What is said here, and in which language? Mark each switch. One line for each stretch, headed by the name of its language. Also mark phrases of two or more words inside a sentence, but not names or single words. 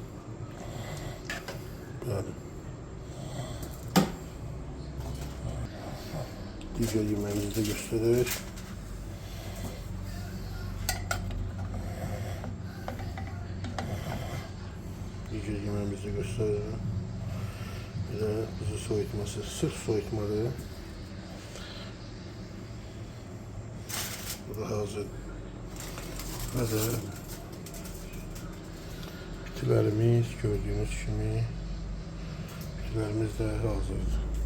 Azerbaijani: Bəli. Digər yemeğimizi də göstərir. Digər yemeğimizi göstərir.
Turkish: Bir de kuzu soyutması, sırf soyutmalı. Bu da hazır. Ve de bitkilerimiz gördüğünüz gibi bitkilerimiz de hazırdır.